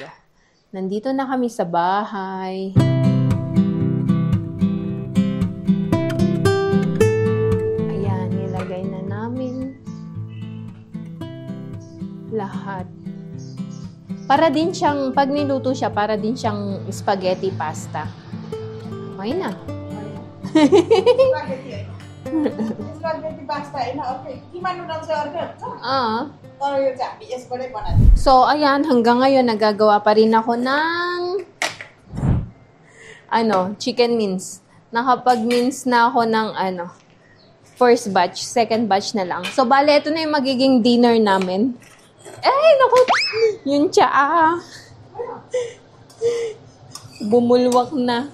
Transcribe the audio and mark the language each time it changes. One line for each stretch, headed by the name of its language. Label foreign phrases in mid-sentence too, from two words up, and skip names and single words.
Filipino: Nandito na kami sa bahay. Ayan, nilagay na namin lahat. Para din siyang, pag niluto siya, para din siyang spaghetti pasta. Okay na. Spaghetti pasta ina okay.
Nepali: Kima noodles चाहिँ अर्कै हुन्छ? तर यो चाहिँ हामी यसबाटै बनाउँछौँ.
Filipino: So, ayan, hanggang ngayon nagagawa pa rin ako ng
English: chicken mince.
Filipino: Nakapag-mince na ako ng
English: first batch, second batch
Filipino: na lang. So, bale, ito na yung magiging dinner namin. Naku, yun tsaa. Bumulwak na.